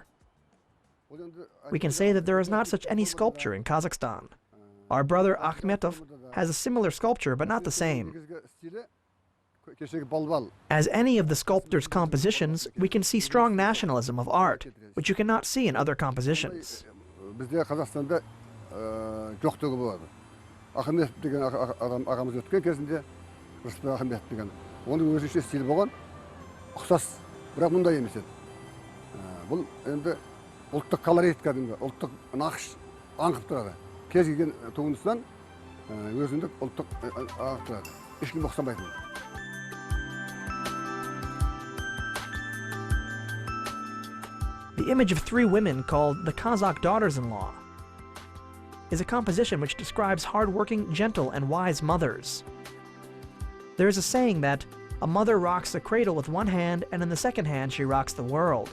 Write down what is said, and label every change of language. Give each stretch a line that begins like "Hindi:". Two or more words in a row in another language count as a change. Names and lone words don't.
English: We can say that there is not such any sculpture in Kazakhstan. Our brother Akhmetov has a similar sculpture, but not the same. As any of the sculptor's compositions, we can see strong nationalism of art, which you cannot see in other compositions.
Kazakh: Bizde Kazakhstanda жоқтығы болады. Ахметов деген ағамыз өткен кезінде, Рысбек Ахметов деген. Оның өзінше стиль болған, ұқсас, бірақ мұндай емес еді. Бұл енді ұлттық колорит кәдімгі, ұлттық нақыш аңқып тұрады. Кез келген туындысынан өзіндік ұлттық аңқып тұрады. Ешкім ұқсамайтын.
English: The image of three women called the Kazakh daughters-in-law is a composition which describes hard-working, gentle, and wise mothers. There is a saying that a mother rocks the cradle with one hand and in the second hand she rocks the world.